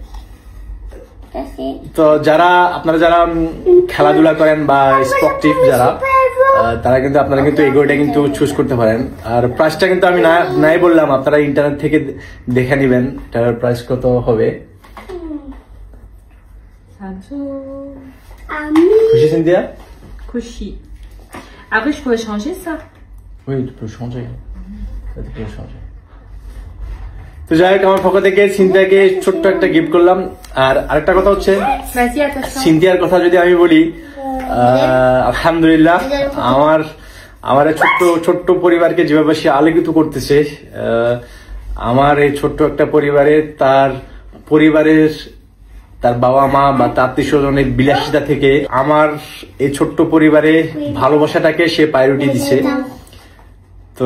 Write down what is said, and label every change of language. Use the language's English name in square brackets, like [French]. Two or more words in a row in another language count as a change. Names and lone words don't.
[Bangla] তো আপনারা যারা খেলাধুলা করেন বা স্পোর্টিভ যারা, তারা কিন্তু আপনারা কিন্তু এই ঘড়িটা কিন্তু চুজ করতে পারেন। আর প্রাইসটা কিন্তু আমি নাই বললাম, আপনারা ইন্টারনেট থেকে দেখে নিবেন এটার প্রাইস কত হবে। খুশি সিনথিয়া? খুশি। [French] Après, je pourrais changer ça. Oui, tu peux changer. Tu peux changer. [Bangla] তো যাই হোক, আমার পক্ষ থেকে সিনথিয়াকে ছোট্ট একটা গিফট করলাম। আর আরেকটা কথা হচ্ছে, সিনথিয়ার কথা যদি আমি বলি, আলহামদুলিল্লাহ আমার ছোট্ট পরিবারকে যেভাবে সে আলোকিত করতেছে, আমার এই ছোট্ট একটা পরিবারে তার বাবা মা বা তার আত্মীয় স্বজনের বিলাসিতা থেকে আমার এই ছোট্ট পরিবারে ভালোবাসাটাকে সে প্রায়োরিটি দিছে।